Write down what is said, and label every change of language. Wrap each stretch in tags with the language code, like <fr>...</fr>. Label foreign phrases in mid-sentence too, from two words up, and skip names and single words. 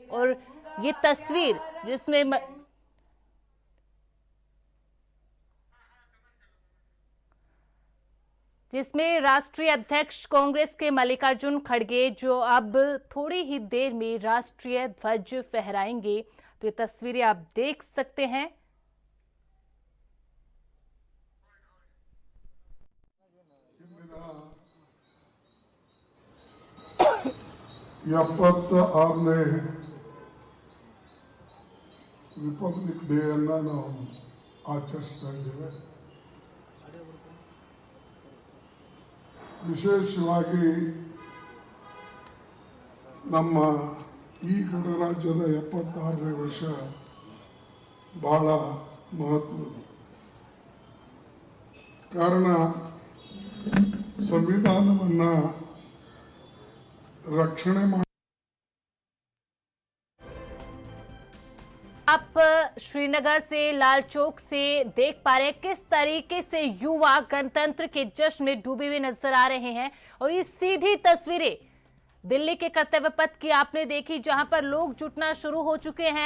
<hi>और ये तस्वीर जिसमें राष्ट्रीय अध्यक्ष कांग्रेस के मल्लिकार्जुन खड़गे जो अब थोड़ी ही देर में राष्ट्रीय ध्वज फहराएंगे, तो ये तस्वीरें आप देख सकते हैं।</hi> <kn>ಎಪ್ಪತ್ತಾರನೇ</kn> <en>Republic Day</en> <kn>ಅನ್ನು ನಾವು ಆಚರಿಸ್ತಾ ಇದ್ದೇವೆ. ವಿಶೇಷವಾಗಿ ನಮ್ಮ ಈ ಗಣರಾಜ್ಯದ 76ನೇ ವರ್ಷ ಬಹಳ ಮಹತ್ವದ್ದು. ಕಾರಣ ಸಂವಿಧಾನವನ್ನು</kn> <hi>रक्षणे आप श्रीनगर से लाल चौक से देख पा रहे हैं किस तरीके से युवा गणतंत्र के जश्न में डूबे हुए नजर आ रहे हैं। और ये सीधी तस्वीरें दिल्ली के कर्तव्य पथ की आपने देखी जहां पर लोग जुटना शुरू हो चुके हैं।</hi>